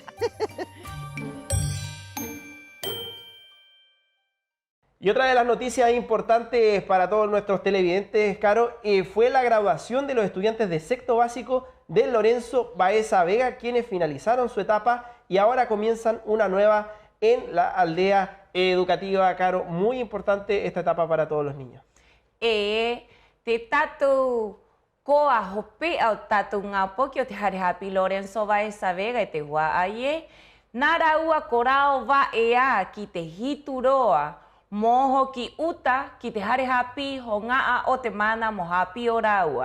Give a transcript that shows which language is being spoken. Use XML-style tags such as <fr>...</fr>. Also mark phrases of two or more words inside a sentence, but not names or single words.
<es>Y otra de las noticias importantes para todos nuestros televidentes, Caro, fue la graduación de los estudiantes de sexto básico del Lorenzo Baeza Vega, quienes finalizaron su etapa y ahora comienzan una nueva en la aldea educativa, Caro. Muy importante esta etapa para todos los niños.</es> <rap>Te tatu koa hope au tatu ngapo ki o te harehapi Lorenzo Baeza Vega e te hua aie. Nara ua korao va ea ki te hituroa. Moho ki uta ki te harehapi ho ngaa o te mana mohapi o raua.</rap>